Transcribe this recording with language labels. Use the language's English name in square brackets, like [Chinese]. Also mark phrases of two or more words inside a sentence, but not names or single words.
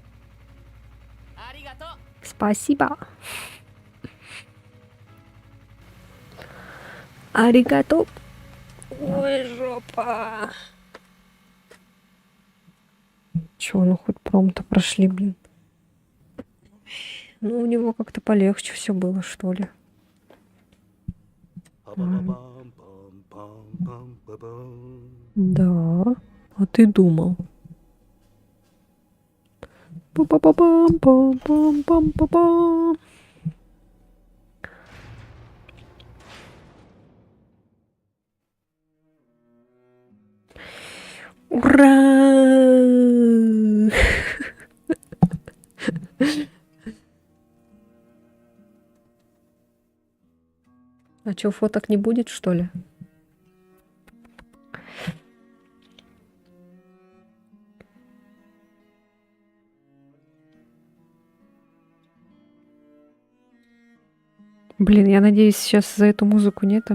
[Russian] Спасибо. Аригато. Ой, жопа. Чё, ну хоть пром-то прошли, блин. Ну, у него как-то полегче все было, что ли. パパパパンパンパンパンパパン。 Да, а ты думал. Па-па-па-пам-пам-пам-пам-пам. Ура! А чё, фоток не будет, что ли? Блин, я надеюсь, сейчас за эту музыку нету.